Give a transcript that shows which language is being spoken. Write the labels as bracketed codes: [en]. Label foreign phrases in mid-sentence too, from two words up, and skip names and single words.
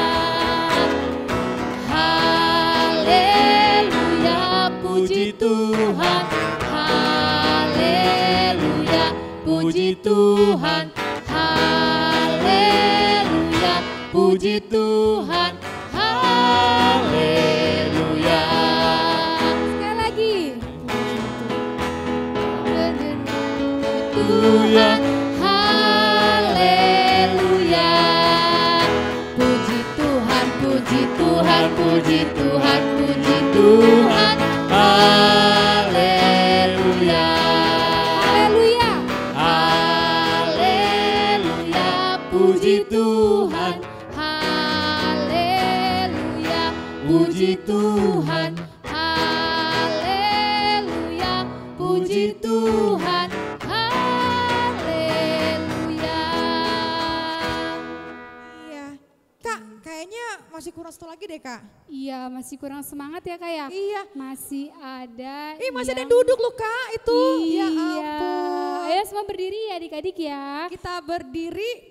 [id] Haleluya, puji Tuhan. Haleluya, puji Tuhan. Haleluya, puji Tuhan. Haleluya. Sekali lagi. Tuhan. Haleluya. Puji Tuhan, puji Tuhan, puji Tuhan, puji Tuhan. Haleluya. Haleluya. Haleluya. Puji Tuhan. Haleluya. Puji Tuhan. Haleluya. Puji Tuhan. Haleluya. Iya. Kak, kayaknya masih kurang satu lagi deh kak. Iya, masih kurang semangat ya kak ya? Iya. Masih ada Masih ada yang- yang duduk loh kak itu. Iya. Ya ampun. Ayo semua berdiri ya adik-adik ya. Kita berdiri,